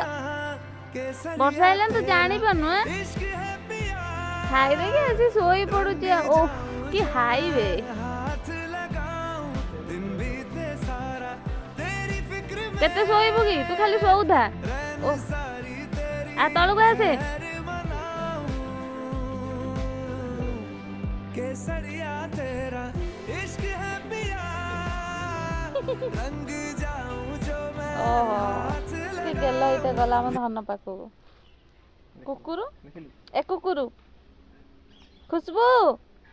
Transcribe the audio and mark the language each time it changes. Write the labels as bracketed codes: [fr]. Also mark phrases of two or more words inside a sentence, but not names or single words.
[or] ବର୍ଷା ଆଇଲାଣି ତୁ ଜାଣିପାରୁନୁ। ଖାଇଦେଇକି ଆସି ଶୋଇ ପଡୁଛି। ଓଃ କି ହାଇବେ। କେତେ ଶୋଇବୁ କି ତୁ, ଖାଲି ଶୋଉଥା। ଆ ତଳକୁ ଆସେ। [hi] केसरिया तेरा इश्क है पिया रंग जाऊं जो मैं हाथ [or] ଗେଲ ଏଇଟା ଗଲା ଆମ ଧନ ପାଖକୁ। କୁକୁର ଏ କୁକୁର ଖୁସବୁ